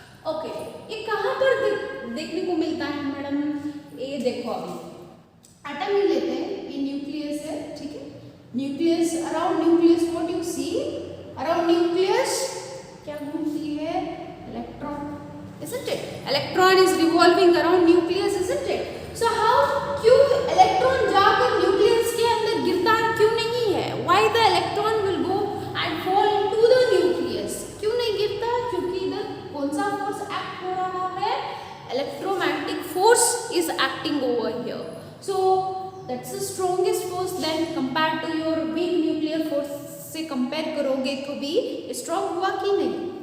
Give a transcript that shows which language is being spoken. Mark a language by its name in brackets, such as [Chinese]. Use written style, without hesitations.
[Hindi] Okay, ये कहाँ पर देखने को मिलता है मैडम, ये देखो अभी एटम ही लेते हैं, ये न्यूक्लियस है, ठीक है। Nucleus, around nucleus what you see, around nucleus क्या घूमती है, electron, isn't it? [English] Electron is revolving around nucleus, isn't it? [Hindi] So how, क्यों इलेक्ट्रॉन जाकर न्यूक्लियस के अंदर गिरता है, क्यों नहीं है? [English] Why the electron will go and fall into the nucleus? [Hindi] क्यों नहीं गिरता? क्योंकि इधर कौन सा फोर्स एक्ट हो रहा है, [English] electromagnetic force is acting over here. So that's the strongest force. Then compared to your weak nuclear force [Hindi] से कंपेयर करोगे तो भी स्ट्रॉन्ग हुआ कि नहीं?